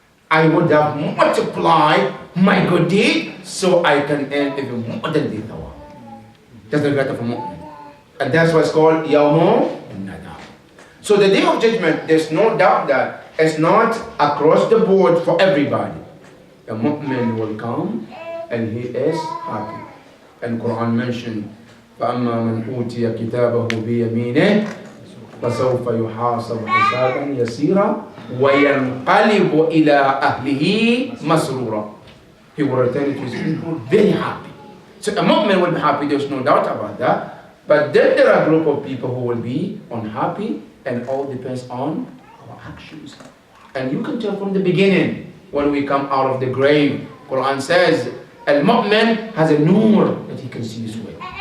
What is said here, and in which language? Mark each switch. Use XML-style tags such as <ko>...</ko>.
<en>I would have multiplied my good deed so I can earn even more than the thawab. That's the regret of a mu'min. And that's what's called Yawmun Nadam. So the day of judgment, there's no doubt that it's not across the board for everybody. A mu'min will come and he is happy. And Quran mentioned,</en> <ar>فَأَمَّا مَنْ أُوتِيَ كِتَابَهُ بِيَمِينِهِ فَسَوْفَ يُحَاسَبُ حِسَابًا يَسِيرًا وَيَنْقَلِبُ إِلَىٰ أَهْلِهِ مَسْرُورًا.</ar> <en>He will return to his people very happy. So a mu'min will be happy, there's no doubt about that. But then there are a group of people who will be unhappy, and all depends on our actions. And you can tell from the beginning, when we come out of the grave, Quran says, Al-Mu'min has a nur that he can see his way.</en>